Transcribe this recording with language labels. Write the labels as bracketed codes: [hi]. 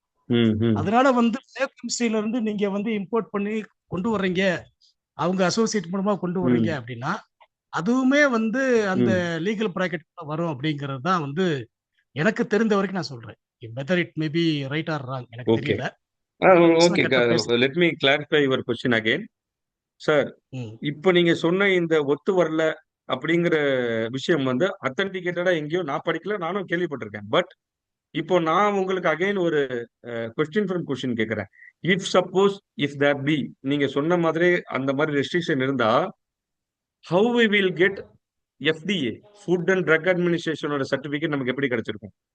[ta] ம். அதனால வந்து பயோகெமிஸ்ட்ரியில இருந்து நீங்க வந்து இம்போர்ட் பண்ணி கொண்டு வர்றீங்க, அவங்க அசோசியேட் மூலமா கொண்டு வர்றீங்க ம். அப்படின்னா அதுவுமே வந்து அந்த ம். லீகல் ப்ராக்கெட் வரும் அப்படிங்கிறது தான் வந்து எனக்கு தெரிந்த வரைக்கும் நான் சொல்றேன். [en] whether it may be right or wrong [ta] எனக்கு [en] Okay. [ta] தெரியல. [en] Okay, let me clarify your question again. Sir, ம். [ta] இப்போ நீங்க சொன்ன இந்த ஒத்து வரல அப்படிங்கிற விஷயம் வந்து அத்தன்டிகேட்டடா எங்கேயோ நான் படிக்கல, நானும் கேள்விப்பட்டிருக்கேன். பட் இப்போ நான் உங்களுக்கு அகைன் ஒரு கொஸ்டின் ஃப்ரம் கொஸ்டின் கேட்கிறேன். [en] if suppose if there be [ta] நீங்க சொன்ன மாதிரி அந்த மாதிரி ரெஸ்ட்ரிக்ஷன் இருந்தா, [en] how we will get [ta] FDA food and drug அட்மினிஸ்ட்ரேஷனோட certificate நமக்கு எப்படி கிடைச்சிருக்கும்?